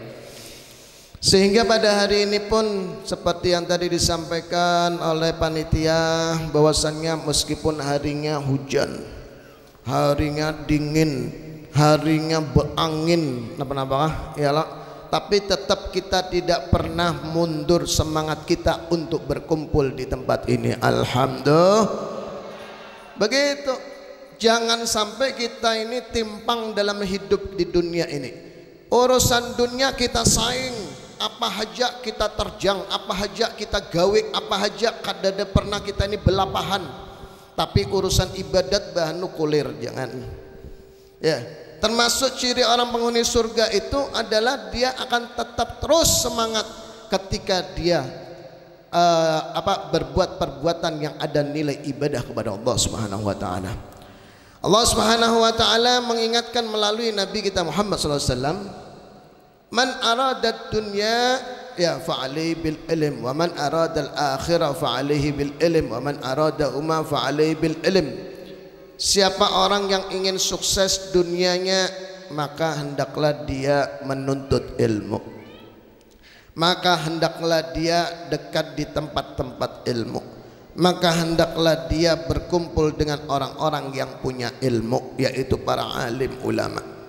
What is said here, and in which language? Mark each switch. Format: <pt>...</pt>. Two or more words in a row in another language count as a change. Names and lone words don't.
<id>Sehingga pada hari ini pun seperti yang tadi disampaikan oleh panitia, bahwasannya meskipun harinya hujan, harinya dingin, harinya berangin,</id> <bjn>napa-napa iyalah,</bjn> <id>tapi tetap kita tidak pernah mundur semangat kita untuk berkumpul di tempat ini. Alhamdulillah. Begitu. Jangan sampai kita ini timpang dalam hidup di dunia ini.</id> <bjn>Urusan dunia kita saing, apa haja kita terjang, apa haja kita gawe, apa haja kadada pernah kita ini belapahan. Tapi urusan ibadat bahanu kulir, jangan.</bjn> <id>Ya, termasuk ciri orang penghuni surga itu adalah dia akan tetap terus semangat ketika dia berbuat perbuatan yang ada nilai ibadah kepada</id> <ar>الله سبحانه وتعالى. الله سبحانه وتعالى</ar> <id>mengingatkan melalui Nabi kita Muhammad</id> <ar>صلى الله عليه وسلم, "من أراد دنيا يا فعليه بالعلم ومن أراد الآخرة فعليه بالعلم ومن أرادهما فعليه بالعلم."</ar> <id>Siapa orang yang ingin sukses dunianya, maka hendaklah dia menuntut ilmu. Maka hendaklah dia dekat di tempat-tempat ilmu. Maka hendaklah dia berkumpul dengan orang-orang yang punya ilmu, yaitu para alim ulama.</id>